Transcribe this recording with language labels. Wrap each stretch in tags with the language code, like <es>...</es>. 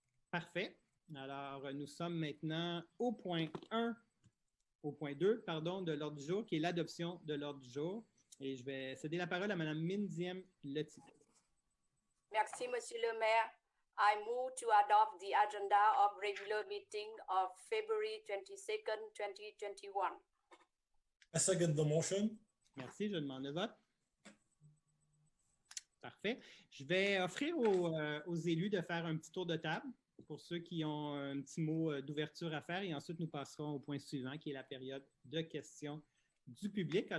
<fr>Parfait. Alors, nous sommes maintenant au point 2, de l'ordre du jour, qui est l'adoption de l'ordre du jour. Et je vais céder la parole à Mme Mindiam Loti. Merci, Monsieur le maire.</fr> <en>I move to adopt the agenda of regular meeting of February 22nd, 2021. I second the motion.</en> <fr>Merci, je demande le vote. Parfait. Je vais offrir aux élus de faire un petit tour de table pour ceux qui ont un petit mot d'ouverture à faire et ensuite nous passerons au point suivant qui est la période de questions du public.</fr>